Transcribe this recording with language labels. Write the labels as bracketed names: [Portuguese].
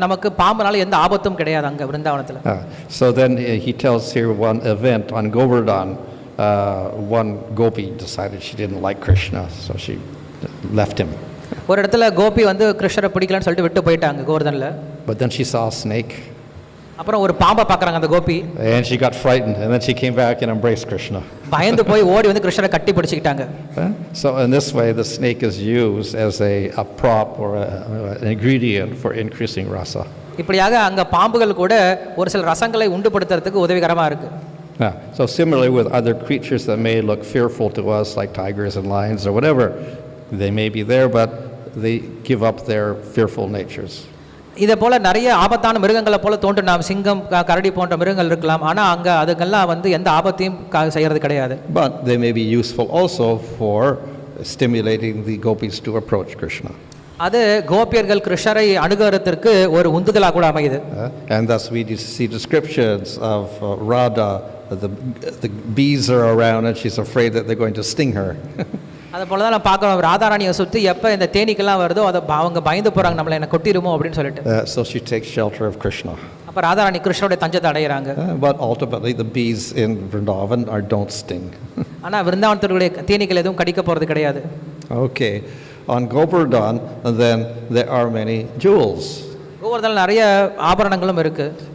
[Tamil] நமக்கு பாம்புனால எந்த ஆபத்தும் கிடையாது அங்க விருந்தாவனத்துல. [English] So then he tells here one event on Govardhan. One gopi decided she didn't like Krishna, so she left him. [Tamil] ஒரு இடத்துல கோபி வந்து கிருஷ்ணரை பிடிக்கலன்னு சொல்லிட்டு விட்டு போயிட்டாங்க கோவர்தன்ல. [English] But then she saw a snake. [Tamil] அப்புறம் ஒரு பாம்பை பார்க்கறாங்க அந்த Gopi. [English] And she got frightened and then she came back and embraced Krishna. [Tamil] பயந்து போய் ஓடி வந்து கிருஷ்ணரை கட்டி பிடிச்சிட்டாங்க. [English] So in this way the snake is used as a prop or an ingredient for increasing rasa. [Tamil] இப்படியாக அங்க பாம்புகள் கூட ஒரு சில ரசங்களை உண்டுபடுத்துறதுக்கு உதவிகரமா இருக்கு. [English] So similarly with other creatures that may look fearful to us like tigers and lions or whatever, they may be there but they give up their fearful natures. [Tamil] இதே போல நிறைய ஆபத்தான மிருகங்களை போல தோன்றும் சிங்கம் கரடி போன்ற மிருகங்கள் இருக்கலாம். ஆனா அங்க அதுக்கெல்லாம் வந்து எந்த ஆபத்தையும் செய்யறது கிடையாது. [English] But they may be useful also for stimulating the gopis to approach Krishna. [Tamil] அது கோபியர்கள் கிருஷ்ணரை அணுகுறதுக்கு ஒரு உந்துதலா கூட அமையுது. [English] And thus we see descriptions of Radha. The bees are around and she's afraid that they're going to sting her. [Tamil] அதே போல தான் பார்க்கறோம் ராதாராணியை சுத்தி எப்ப இந்த தேனீக்கெல்லாம் வருதோ அவங்க பயந்து போறாங்க நம்மள என்ன கொட்டிருமோ அப்படினு சொல்லிட்டு. [English] So she takes shelter of Krishna. [Tamil] அப்ப ராதாராணி கிருஷ்ணருடைய தஞ்சத்தை அடையறாங்க. [English] But ultimately the bees in Vrindavan don't sting. [Tamil] ஆனா விருந்தாவனத்திலே தேனீக்கள் எதுவும் கடிக்க போறது கிடையாது. [English] Okay. On Govardhan then there are many jewels. [Tamil] கோவர்தன்ல நிறைய ஆபரணங்களும் இருக்கு.